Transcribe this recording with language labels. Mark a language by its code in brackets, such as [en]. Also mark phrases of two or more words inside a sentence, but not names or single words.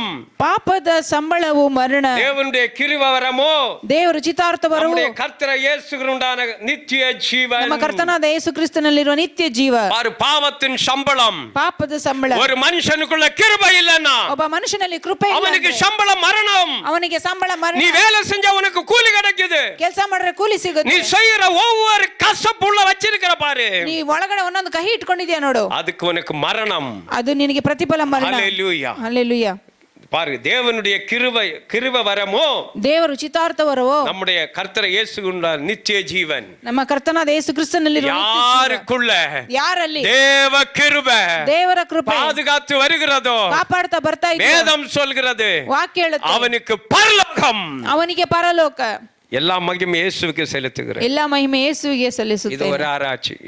[kn] ಪಾಪದ ಸಂಬಳವು ಮರಣ, [ta] தேவனுடைய கிருபை வரமோ [kn] ದೇವರ ಚಿತ್ತಾರ್ಥ ಬರವು [ta] நம்முடைய கர்த்தர் இயேசுவுண்டான நித்திய ஜீவன். [kn] ನಮ್ಮ ಕರ್ತನಾದ ಯೇಸು ಕ್ರಿಸ್ತನಲ್ಲಿರುವ ನಿತ್ಯ ಜೀವ. [ta] பாரு, பாவத்தின் சம்பளம். [kn] ಪಾಪದ ಸಂಬಳ, [ta] ஒரு மனுஷனுக்குள்ள கிருபை இல்லைன்னா [kn] ಒಬ್ಬ ಮನುಷ್ಯನಲ್ಲಿ ಕೃಪೆ ಇಲ್ಲ [ta] அவனுக்கு [kn] ಅಂದ್ರೆ [ta] சம்பளம் மரணம். [kn] ಅವನಿಗೆ ಸಂಬಳ ಮರಣ. [ta] நீ வேலை செஞ்சா உனக்கு கூலி கிடைக்குது. [kn] ಕೆಲಸ ಮಾಡಿದ್ರೆ ಕೂಲಿ [ta] நீ [kn] ಸಿಗುತ್ತೆ. [ta] செய்யற ஒவ்வொரு கசப்புள்ள வச்சிருக்கிற பாரு, [kn] ನೀ ಒಳಗಡೆ ಒಂದೊಂದು ಕಹಿ ಇಟ್ಕೊಂಡಿದ್ಯಾ ನೋಡು, [ta] அதுக்கு உனக்கு மரணம். [kn] ಅದು ನಿನಗೆ ಪ್ರತಿಫಲ ಮರಣ. [ta] ஹalleluya. [kn] ಹಲ್ಲೆಲೂಯಾ. [ta] பாரு, தேவனுடைய கிருபை வரமோ [kn] ದೇವರು ಚಿತ್ತಾರ್ಥ ಬರವೋ [ta] நம்முடைய கர்த்தர் இயேசுவுண்டான நித்திய ஜீவன். [kn] ನಮ್ಮ ಕರ್ತನಾದ ಯೇಸು ಕ್ರಿಸ್ತನಲ್ಲಿರುವ ನಿತ್ಯ ಜೀವ. [ta] யாருக்குள்ள [kn] ಯಾರಲ್ಲಿ [ta] தேவ கிருபை [kn] ದೇವರ ಕೃಪೆ [ta] பாதுகாத்து வருகிறதோ, [kn] ಕಾಪಾಡ್ತಾ ಬರ್ತಾ ಇದೆ, [ta] வேதம் சொல்கிறது, [kn] ವಾಕ್ಯ ಹೇಳುತ್ತೆ, [ta] அவனுக்கு பரலோகம். [kn] ಅವನಿಗೆ ಪರಲೋಕ. [ta] எல்லா மகிமை இயேசுவுக்கு செலுத்துகிறேன். [kn] ಎಲ್ಲ ಮಹಿಮೆ ಯೇಸುವಿಗೆ [ta] இது [kn] ಸಲ್ಲಿಸುತ್ತೆ. [ta] ஒரு ஆராய்ச்சி.